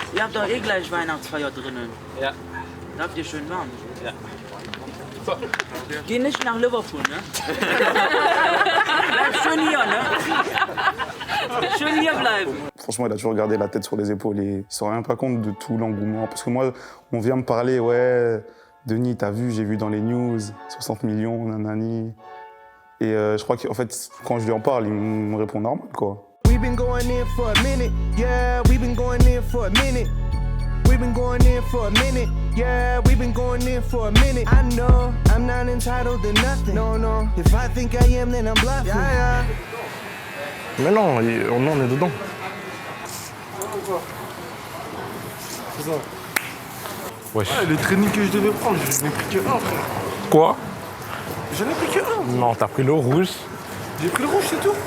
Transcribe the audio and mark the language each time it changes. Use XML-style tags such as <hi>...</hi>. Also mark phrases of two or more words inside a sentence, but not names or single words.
<de>Ihr habt doch eh gleich Weihnachtsfeier drinnen. Ja. Da habt ihr schön warm. Ja. So. Geh nicht nach Liverpool, ne? Bleib schön hier, ne? Schön hier bleiben.</de> <fr>Franchement, il a toujours gardé la tête sur les épaules et il se rend même pas compte de tout l'engouement. Parce que moi, on vient me parler, ouais, Denis, t'as vu, j'ai vu dans les news, 60 millions, nanani. Et je crois qu'en fait, quand je lui en parle, il me répond normal, quoi.</fr> <en>We've been going in for a minute, yeah, we've been going in for a minute. We've been going in for a minute, yeah, we've been going in for a minute. I know I'm not entitled to nothing, no, no. If I think I am, then I'm bluffing. Yeah, yeah.</en> <fr>Mais non, on est dedans. C'est ça. Wesh. Ah, les trainings que je devais prendre, je n'ai pris que un, frère. Quoi? J'en ai pris que un. Non, t'as pris le rouge. J'ai pris le rouge, c'est tout.</fr>